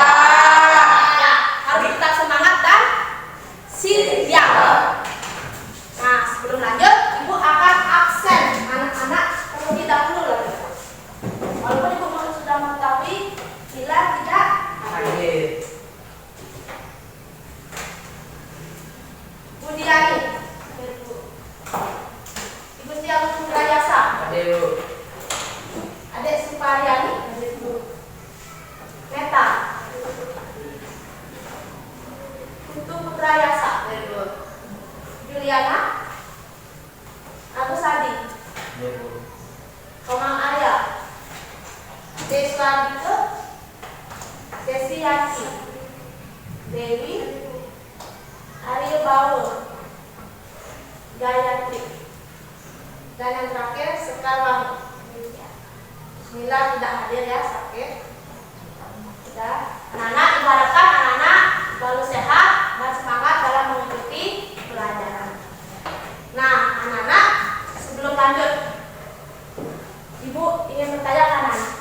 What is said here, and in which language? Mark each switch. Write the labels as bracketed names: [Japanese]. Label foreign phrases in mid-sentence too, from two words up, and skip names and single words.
[Indonesian] Ya, harus tetap semangat dan siap. Nah, sebelum lanjut, Ibu akan absen anak-anak terlebih dahulu lagi. Walaupun Ibu sudah mengetahui, bila tidak Hadir. Budiani, Ibu Tiang Sudrayasa, Hadir, Bu. Adik Supariani, Neta, Putu Putrayasa, Juliana, Agus Adi, Hadir, Bu. Komang Arya, Deswandike, Desi Yanti, Dewi, Arya Baul, Gayatri, dan yang terakhir Sekarwangi. Bismillah tidak hadir ya, sakit. Sudah. Anak-anak, diharapkan anak-anak selalu sehat dan semangat dalam mengikuti pelajaran. Nah, anak-anak, sebelum lanjut, Ibu ingin bertanya ke anak-anak.